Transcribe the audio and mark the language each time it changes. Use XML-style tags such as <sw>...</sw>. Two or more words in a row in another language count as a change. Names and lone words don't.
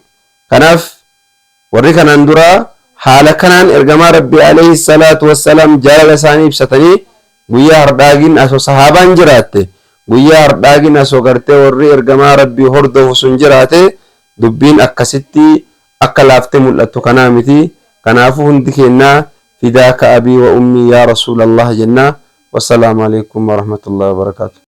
<om>Kanaaf warri kanaan dura haala kanaan ergama rabbi</om> <ar>عليه الصلاة والسلام</ar> <om>jaalala isaanii ibsatanii guyyaa hardhaagin asoo sahaabaan jiraatte guyyaa hardhaagin asoo gartee warri ergama rabbi hordofu sun jiraate dubbiin akkasitti akka laaftee mul'attu kanaa miti. Kanaafuu hundi kennaa</om> <ar>فداك أبي وأمي يا رسول الله جنة والسلام عليكم ورحمة الله وبركاته.</ar>